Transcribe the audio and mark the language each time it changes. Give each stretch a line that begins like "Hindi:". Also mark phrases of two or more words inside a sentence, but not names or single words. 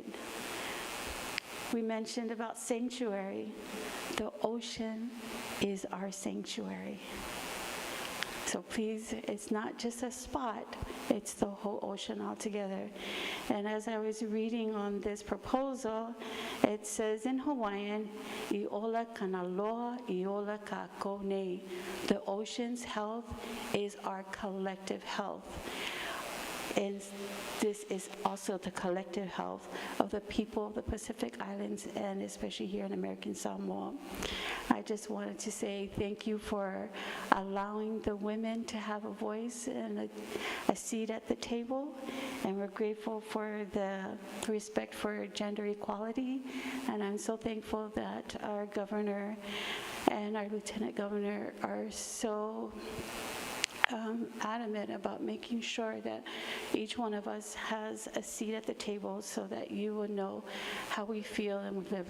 English: We mentioned about sanctuary. The ocean is our sanctuary. So please, it's not just a spot, it's the whole ocean altogether. And as I was reading on this proposal, it says in Hawaiian,
Hawaiian: "Iola kanaloa, iola kako nei."
English: The ocean's health is our collective health. And this is also the collective health of the people of the Pacific Islands, and especially here in American Samoa. I just wanted to say thank you for allowing the women to have a voice and a seat at the table, and we're grateful for the respect for gender equality, and I'm so thankful that our governor and our lieutenant governor are so adamant about making sure that each one of us has a seat at the table so that you will know how we feel and we live.